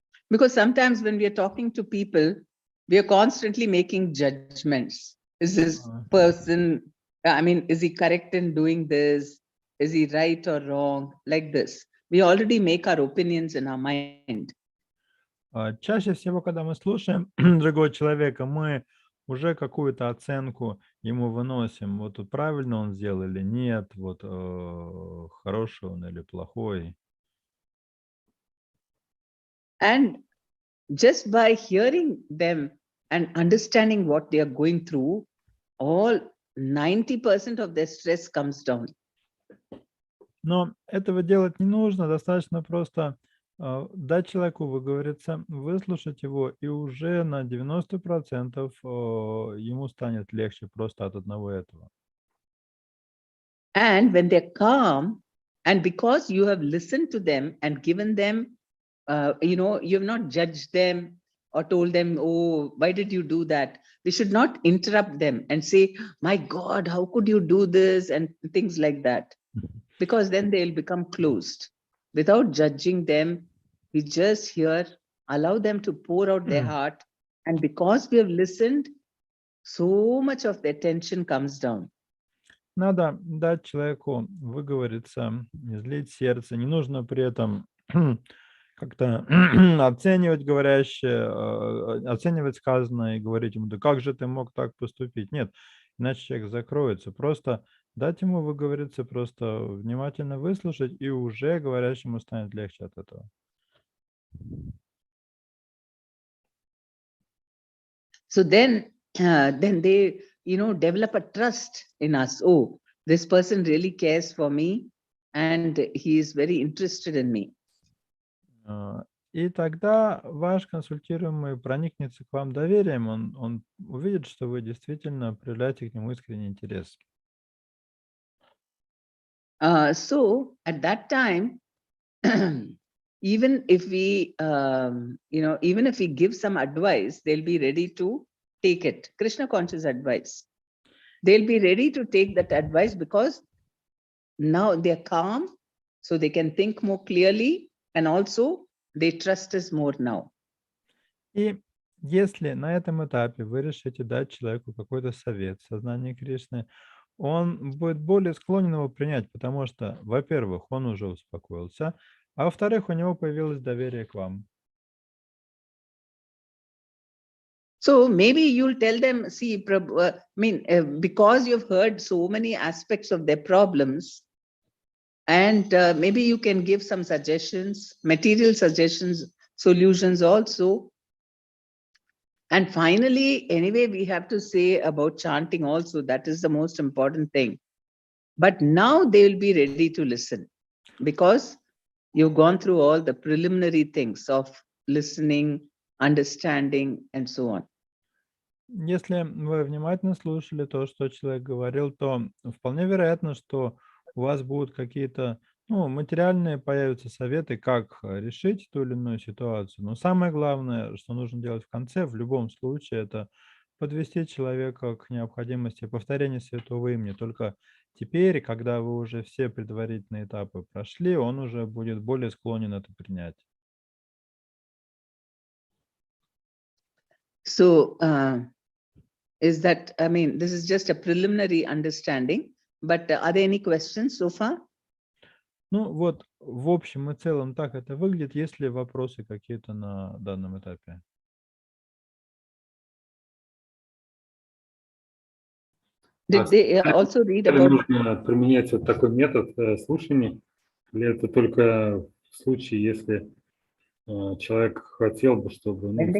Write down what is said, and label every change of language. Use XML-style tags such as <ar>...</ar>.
<en>Because sometimes when we are talking to people, we are constantly making judgments. Is this person, is he correct in doing this? Is he right or wrong? Like this. We already make our opinions in our mind.</en> <ru>Чаще всего, когда мы слушаем другого человека, мы уже какую-то оценку ему выносим. Вот тут правильно он сделал или нет, вот хороший он или плохой.</ru> <en>And just by hearing them and understanding what they are going through, all 90% of their stress comes down.</en> <ru>Но этого делать не нужно, достаточно просто дать человеку выговориться, выслушать его, и уже на 90% ему станет легче просто от одного этого.</ru> <en>And when they're calm, and because you have listened to them and given them, you have not judged them or told them, oh, why did you do that? We should not interrupt them and say, my God, how could you do this? And things like that. Because then they'll become closed. Without judging them, we just hear, allow them to pour out their heart. And because we have listened, so much of their tension comes down.</en> <ru>Надо дать человеку выговориться, излить сердце. Не нужно при этом как-то оценивать говорящее, оценивать сказанное и говорить ему, да как же ты мог так поступить? Нет, иначе человек закроется. Просто дать ему выговориться, просто внимательно выслушать, и уже говорящему станет легче от этого.</ru> <en>So then they, develop a trust in us. Oh, this person really cares for me and he is very interested in me.</en> <ru>И тогда ваш консультируемый проникнется к вам доверием, он увидит, что вы действительно проявляете к нему искренний интерес.</ru> <en>So at that time, even if we, even if we give some advice, they'll be ready to take it. Krishna conscious advice. They'll be ready to take that advice because now they're calm, so they can think more clearly, and also they trust us more now.</en> <ru>И если на этом этапе вы решите дать человеку какой-то совет в сознании Кришны, он будет более склонен его принять, потому что, во-первых, он уже успокоился, а во-вторых, у него появилось доверие к вам.</ru> <en>So maybe you'll tell them, see, because you've heard so many aspects of their problems, and maybe you can give some suggestions, material suggestions, solutions also. And finally, anyway, we have to say about chanting also, that is the most important thing. But now they will be ready to listen because you've gone through all the preliminary things of listening, understanding, and so on.</en> <ru>Если вы внимательно слушали то, что человек говорил, то вполне вероятно, что у вас будут какие-то материальные появятся советы, как решить ту или иную ситуацию. Но самое главное, что нужно делать в конце, в любом случае, это подвести человека к необходимости повторения святого имени. Только теперь, когда вы уже все предварительные этапы прошли, он уже будет более склонен это принять.</ru> <en>So is that, this is just a preliminary understanding, but are there any questions so far?</en> <ru>Ну вот, в общем и целом так это выглядит. Есть ли вопросы какие-то на данном этапе?</ru> <en>Did they also read</en> <ru>Или</ru> <en>about...</en> <ru>нужно применять вот такой метод слушания, или это только в случае, если человек хотел бы, чтобы...</ru>